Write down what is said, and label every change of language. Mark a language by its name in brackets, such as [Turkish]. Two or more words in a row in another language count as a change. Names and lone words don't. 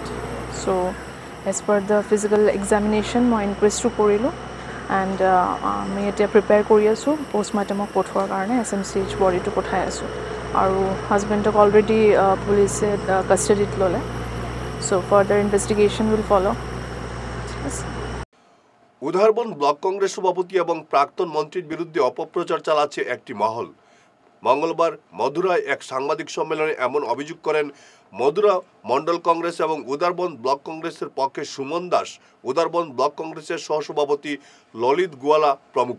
[English] So as per the physical examination [Assamese] মই ইনকুৱেষ্টটো কৰিলোঁ এণ্ড আমি এতিয়া প্ৰিপেয়াৰ কৰি আছোঁ পষ্টমৰ্টেমক পঠোৱাৰ কাৰণে SMCH বডিটো পঠাই আছোঁ। আৰু হাজবেণ্ডক অলৰেডি পুলিচে কাষ্টাডিত ল'লে। [English] So further investigation will follow. [Bangla] উধারবন ব্লক কংগ্রেস সভাপতি এবং প্রাক্তন মন্ত্রীর বিরুদ্ধে অপপ্রচার চালাচ্ছে একটি মহল। মঙ্গলবার মধুরায় এক সাংবাদিক সম্মেলনে এমন অভিযোগ করেন মধুরা মন্ডল কংগ্রেস এবং উদারবন ব্লক কংগ্রেসের পক্ষে সুমন দাস, উদারবন ব্লক কংগ্রেসের সহসভাপতি ললিত গোয়ালা প্রমুখ।